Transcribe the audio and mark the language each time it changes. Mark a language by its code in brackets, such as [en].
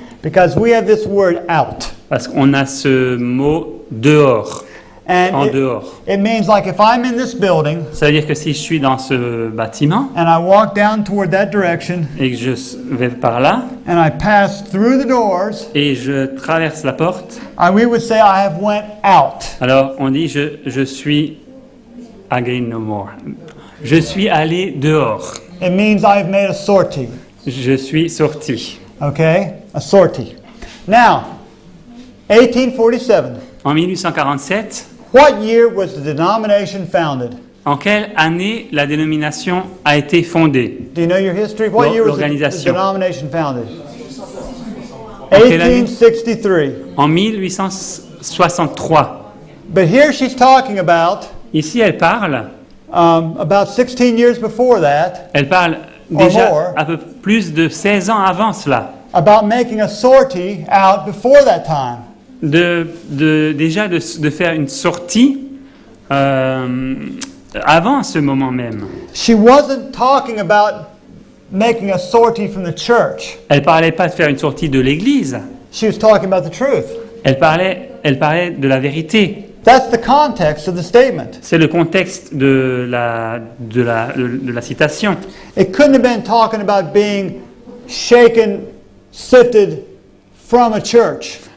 [en] because we have this word out. [fr] parce qu'on a ce mot dehors, en [en] And [fr] dehors. [en] it means like if I'm in this building [fr] Ça veut dire que si je suis dans ce bâtiment [en] and I walk down toward that direction [fr] et que je vais par là [en] and I pass through the doors, [fr] et je traverse la porte, [en] we would say I have went out. [fr] alors on dit je suis [en] again no more. [fr] Je suis allé dehors. [en] It means I've made a sortie. [fr] Je suis sorti. [en] Okay? A sortie. Now, 1847. [fr] En 1847, [en] What year was the denomination founded? [fr] en quelle année la dénomination a été fondée? [en] Do you know your history? What year was the [fr] L'organisation. [en] denomination founded? [fr] quelle année? [en] 1863. [fr] En 1863. [en] But here she's talking about [fr] Ici, elle parle [en] 16 years before that, [fr] déjà [en] more. [fr] un peu plus de 16 ans avant cela, [en] about making a sortie out before that time. [fr] déjà de faire une sortie avant ce moment même. [en] She wasn't talking about making a sortie from the church. [fr] Elle parlait pas de faire une sortie de l'Église. [en] She was talking about the truth. [fr] Elle parlait de la vérité. [en] That's the context of the statement. [fr] C'est le contexte de la citation. [en] It couldn't have been talking about being shaken, sifted from a church.